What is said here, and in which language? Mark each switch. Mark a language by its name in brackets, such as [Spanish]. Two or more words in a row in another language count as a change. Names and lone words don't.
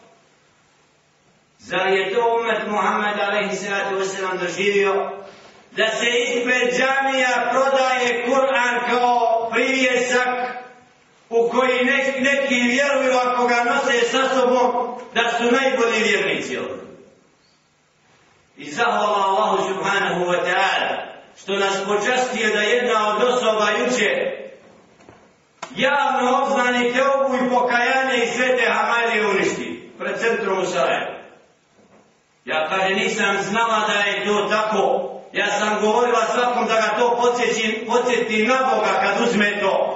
[Bosnian] Zar je to ummet Muhammeda [Arabic] عليه الصلاة والسلام [Bosnian] doživio da se ispred džamija prodaje Kur'an kao privjesak u koji neki vjeruju ako ga nose sa sobom da su najbolji vjernici ovdje. I zahvala Allahu [Arabic] سبحانه وتعالى [Bosnian] što nas počastio da jedna od osoba juče javno obznani teubu i pokajanje i sve te hamalije uništi pred centrom u Sarajevu. Ja kaže nisam znala da je to tako. Ja sam govorila svakom da ga to podsjeti na Boga kad uzme to.